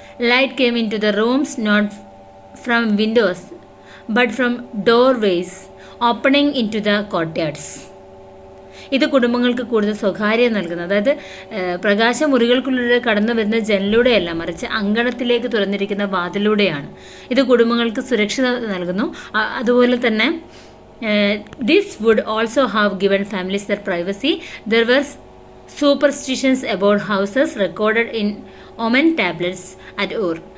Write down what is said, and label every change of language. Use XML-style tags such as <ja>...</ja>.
<en>Light came into the rooms not from windows but from doorways opening into the courtyards.</en> <ml>ഇത് കുടുംബങ്ങൾക്ക് കൂടുതൽ സ്വകാര്യത നൽകുന്നു. അതായത് പ്രകാശം മുറികൾക്കുള്ളിലൂടെ കടന്നു വരുന്ന ജനലിലൂടെയല്ല, മറിച്ച് അങ്കണത്തിലേക്ക് തുറന്നിരിക്കുന്ന വാതിലൂടെയാണ്. ഇത് കുടുംബങ്ങൾക്ക് സുരക്ഷ നൽകുന്നു. അതുപോലെ തന്നെ</ml> <en>this would also have given families their privacy. There were superstitions about houses recorded in omen tablets at Ur.</en>